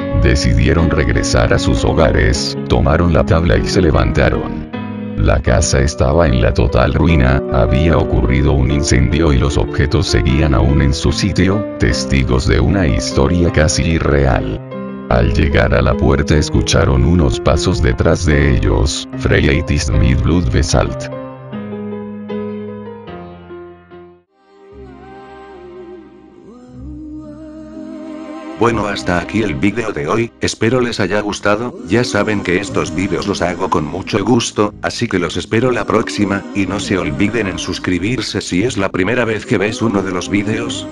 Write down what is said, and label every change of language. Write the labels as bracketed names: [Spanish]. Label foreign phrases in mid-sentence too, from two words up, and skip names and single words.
[Spanish] Decidieron regresar a sus hogares, tomaron la tabla y se levantaron. La casa estaba en la total ruina, había ocurrido un incendio y los objetos seguían aún en su sitio, testigos de una historia casi irreal. Al llegar a la puerta escucharon unos pasos detrás de ellos. [German] Freiheit mit Blut bezahlt. [Spanish] Bueno, hasta aquí el vídeo de hoy, espero les haya gustado. Ya saben que estos vídeos los hago con mucho gusto, así que los espero la próxima, y no se olviden en suscribirse si es la primera vez que ves uno de los vídeos.